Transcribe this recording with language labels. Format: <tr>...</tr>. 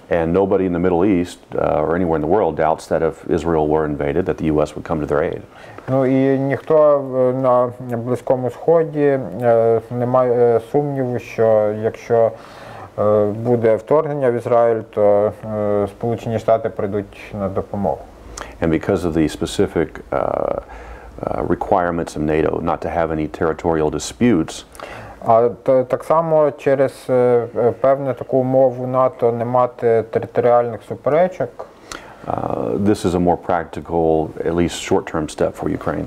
<en>And nobody in the Middle East or anywhere in the world doubts that if Israel were invaded, that the U.S. would come to their aid.</en> <uk>Ну і ніхто на Близькому Сході не має сумніву, що якщо буде вторгнення в Ізраїль, то Сполучені Штати прийдуть на допомогу.</uk> <en>And because of the specific requirements of NATO not to have any territorial disputes.</en> <uk>А так само через певну таку умову НАТО не мати територіальних суперечок.</uk> <en>This is a more practical, at least short-term step for Ukraine.</en>